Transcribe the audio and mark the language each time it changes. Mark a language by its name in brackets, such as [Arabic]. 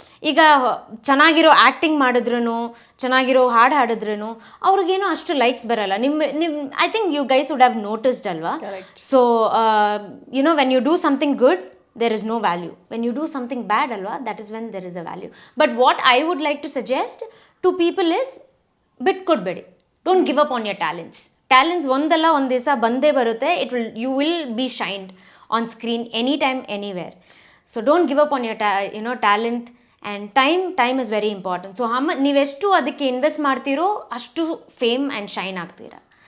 [Kannada] ಈಗ ಚೆನ್ನಾಗಿರೋ ಆ್ಯಕ್ಟಿಂಗ್ ಮಾಡಿದ್ರು ಚೆನ್ನಾಗಿರೋ ಹಾಡು ಹಾಡಿದ್ರೂ ಅವ್ರಿಗೇನು ಅಷ್ಟು ಲೈಕ್ಸ್ ಬರಲ್ಲ. [English] I think you guys would have noticed ಅಲ್ವಾ. So when you do something good there is no value. When you do something bad alwa, that is when there is a value. But what I would like to suggest to people is [Kannada] ಬಿಟ್ಕೊಡ್ಬೇಡಿ. [English] Don't give up on your talents. [Kannada] Talents ಒಂದಲ್ಲ ಒಂದು ದಿವಸ ಬಂದೇ ಬರುತ್ತೆ. [English] You will be shined on screen anytime, anywhere. So don't give up on your talent. And time is very important. [Kannada] So ನೀವೆಷ್ಟು ಅದಕ್ಕೆ invest ಮಾಡ್ತೀರೋ ಅಷ್ಟು fame and shine ಆಗ್ತೀರಾ.